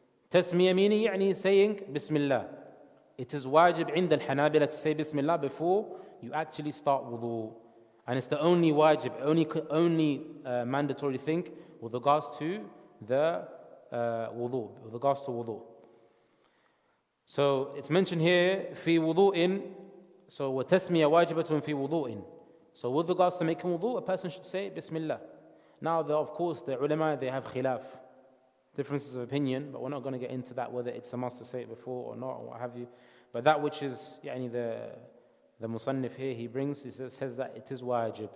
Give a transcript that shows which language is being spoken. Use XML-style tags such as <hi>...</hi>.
<en>Tasmiyah meaning, saying Bismillah. It is wajib in the Hanabila to say Bismillah before you actually start wudu. And it's the only wajib, only mandatory thing with regards to the wudu, with regards to wudu. So it's mentioned here, في wudu'in.</en> <ar>So وَتَسْمِيَةً وَاجِبَةٌ فِي وُضُوءٍ.</ar> <en>So with regards to making wudu, a person should say Bismillah. Now, of course, the ulama, they have khilaf, differences of opinion, but we're not going to get into that, whether it's a must to say it before or not, or what have you. But that which is, the the Musannif here, he says that it is wajib.</en>